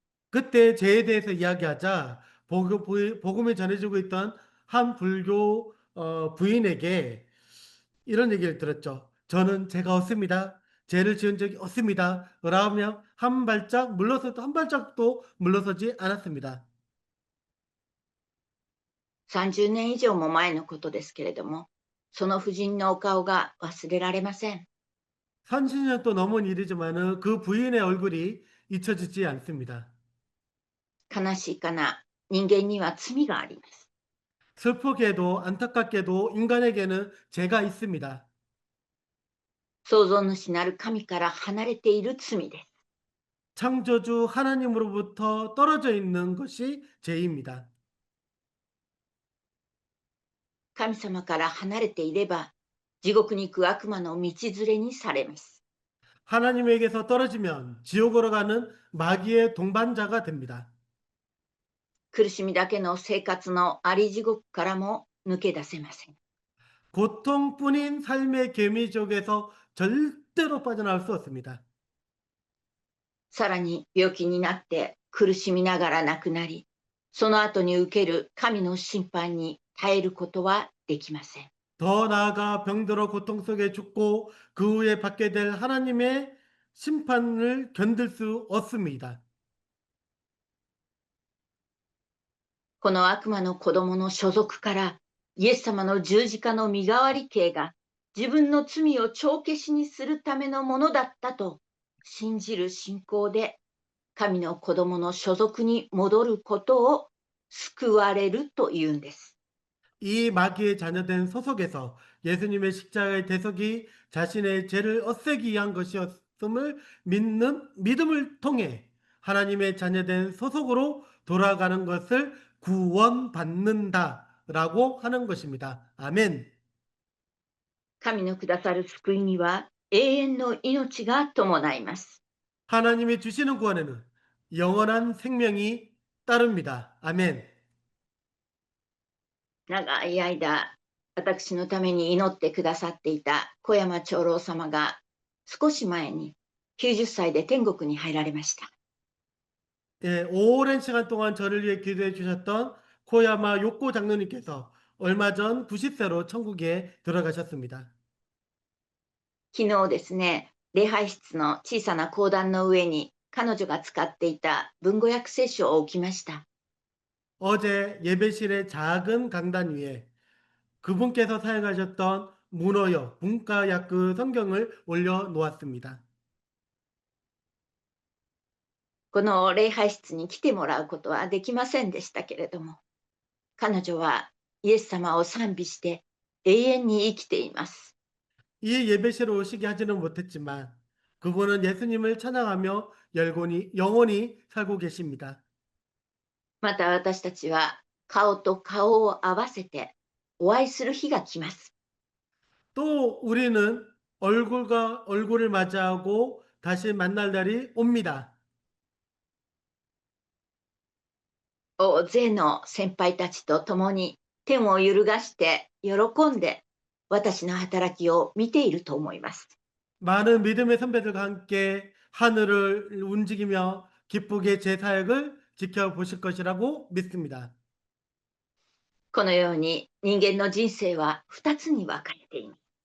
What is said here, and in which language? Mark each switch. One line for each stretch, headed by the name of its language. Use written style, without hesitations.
Korean: 그때 죄에 대해서 이야기하자 복음이 전해지고 있던 한 불교 부인에게 이런 얘기를 들었죠. 저는 죄가 없습니다. 죄를 지은 적이 없습니다. 라며 한 발짝도 물러서지 않았습니다.
Japanese: 30年以上も前のことですけれども、その婦人のお顔が忘れられません。
Korean: 30년 또 넘은 일이지만은 그 부인의 얼굴이 잊혀지지 않습니다.
Japanese: 悲しいかな、人間には罪があります。
Korean: 슬프게도 안타깝게도 인간에게는 죄가 있습니다.
Japanese: 創造主なる神から離れている罪です。
Korean: 창조주 하나님으로부터 떨어져 있는 것이 죄입니다.
Japanese: 神様から離れていれば、地獄に行く悪魔の道連れにされます。
Korean: 하나님에게서 떨어지면 지옥으로 가는 마귀의 동반자가 됩니다.
Japanese: 苦しみだけの生活のあり地獄からも抜け出せません。
Korean: 고통뿐인 삶의 개미족에서 절대로 빠져나올 수 없습니다.
Japanese: さらに病気になって苦しみながら亡くなり、その後に受ける神の審判に耐えることはできません。
Korean: 더 나아가 병들어 고통 속에 죽고 그 후에 받게 될 하나님의 심판을 견딜 수 없습니다.
Japanese: この悪魔の子供の所属からイエス様の十字架の身代わり刑が自分の罪を帳消しにするためのものだったと信じる信仰で神の子供の所属に戻ることを救われるというんです。
Korean: 이 마귀의 자녀된 소속에서 예수님의 십자가의 대속이 자신의 죄를 없애기 위한 것이었음을 믿는 믿음을 통해 하나님의 자녀된 소속으로 돌아가는 것을 구원받는다라고 하는 것입니다. 아멘.
Japanese: 神のくださる救いには永遠の命が伴います。
Korean: 하나님이 주시는 구원에는 영원한 생명이 따릅니다. 아멘.
Japanese: 長い間、私のために祈ってくださっていた小山長老様が少し前に90歳で天国に入られました。
Korean: 예, 오랜 시간 동안 저를 위해 기도해 주셨던 코야마 요코 장로님께서 얼마 전 90세로 천국에 들어가셨습니다.
Japanese: 昨日ですね、礼拝室の小さな講談の上に彼女が使っていた文語訳聖書を置きました。
Korean: 어제 예배실의 작은 강단 위에 그분께서 사용하셨던 문어역 문가야크 성경을 올려놓았습니다.
Japanese: この礼拝室に来てもらうことはできませんでしたけれども、彼女はイエス様を賛美して永遠に生きています。
Korean: 이 예배실에 오시게 하지는 못했지만 그분은 예수님을 찬양하며 영원히 살고 계십니다.
Japanese: また私たちは顔と顔を合わせてお会いする日が来ます。
Korean: 또 우리는 얼굴과 얼굴을 맞이하고 다시 만날 날이 옵니다.
Japanese: 大勢の先輩たちと共に天を揺るがして喜んで私の働きを見ていると思います。
Korean: 많은 믿음의 선배들과 함께 하늘을 움직이며 기쁘게 제 사역을 지켜보실 것이라고 믿습니다.
Japanese: このように人間の人生は2つに分かれています。